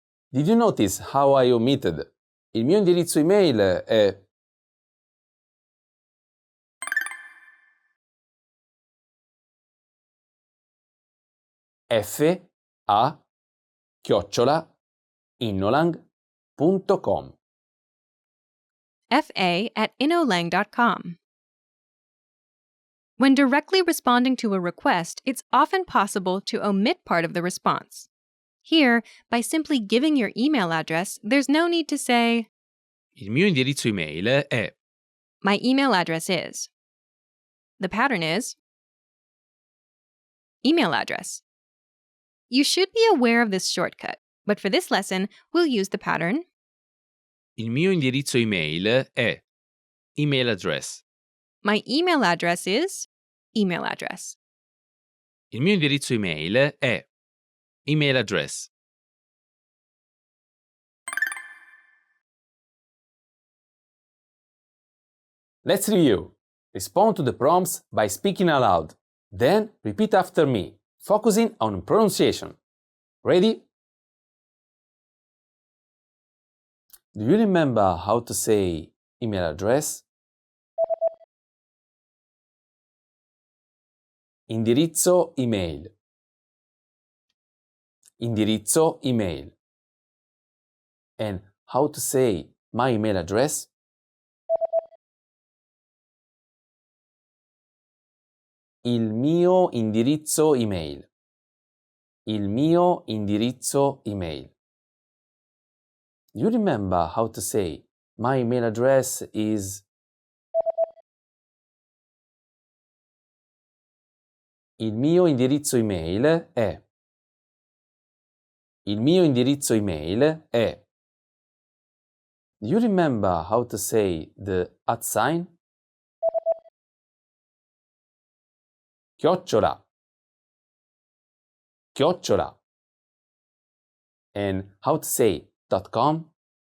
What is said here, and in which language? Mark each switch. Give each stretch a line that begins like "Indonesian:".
English: Did you notice how I omitted?
Italian: Il mio indirizzo email è fa@innolang.com. fa@inolang.com.
English: When directly responding to a request, it's often possible to omit part of the response. Here, by simply giving your email address, there's no need to say,
Italian: Il mio indirizzo email è
English: my email address is. The pattern is email address. You should be aware of this shortcut, but for this lesson, we'll use the pattern
Italian: Il mio indirizzo email è email address.
English: my email address is email address.
Italian: Il mio indirizzo email è email address.
English: Let's review. Respond to the prompts by speaking aloud. Then repeat after me, focusing on pronunciation. Ready? Do you remember how to say email address?
Italian: Indirizzo email. Indirizzo email.
English: And how to say my email address?
Italian: Il mio indirizzo email. Il mio indirizzo email.
English: Do you remember how to say my email address is?
Italian: Il mio indirizzo email è. Il mio indirizzo email è.
English: Do you remember how to say the @ sign?
Italian: Chiocciola. Chiocciola.
English: And how to say .com?